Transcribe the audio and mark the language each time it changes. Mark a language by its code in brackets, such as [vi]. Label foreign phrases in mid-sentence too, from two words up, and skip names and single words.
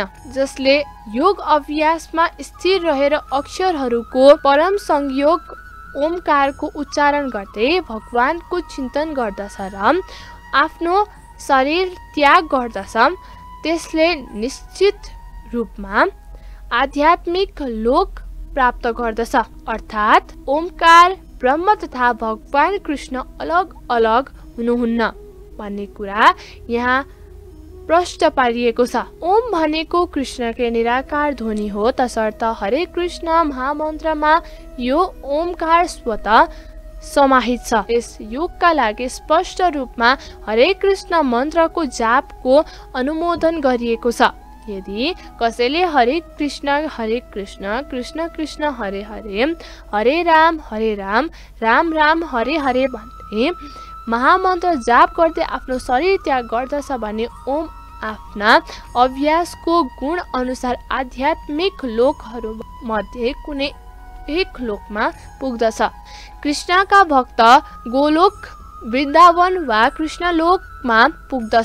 [ne] जसले योग अभ्यासमा स्थिर रहेर अक्षरहरूको परम संयोग ओमकारको उच्चारण गर्दै भगवानको चिन्तन गर्दछ र आफ्नो शरीर त्याग गर्दछ, त्यसले निश्चित रूपमा आध्यात्मिक लोक प्राप्त गर्दछ। अर्थात् ओमकार ब्रह्म तथा भगवान कृष्ण अलग अलग हुनुहुन्न भन्ने कुरा यहाँ प्रष्ट पारिएको छ। ओम भनेको कृष्णकै निराकार ध्वनि हो, तसर्थ हरे कृष्ण महामन्त्रमा यो ओमकार स्वतः समाहित छ। यस योगका लागि स्पष्ट रूपमा हरे कृष्ण मन्त्रको जापको अनुमोदन गरिएको छ। यदि कसैले हरे कृष्ण कृष्ण कृष्ण हरे हरे, हरे राम राम राम हरे हरे भन्दै महामन्त्र जाप गर्दै आफ्नो शरीर त्याग गर्दछ भने ओम आफ्ना अभ्यासको गुण अनुसार आध्यात्मिक लोकहरू मध्ये कुनै एक लोकमा पुग्दछ। कृष्णका भक्त गोलोक वृन्दावन वा कृष्णलोकमा पुग्दछ।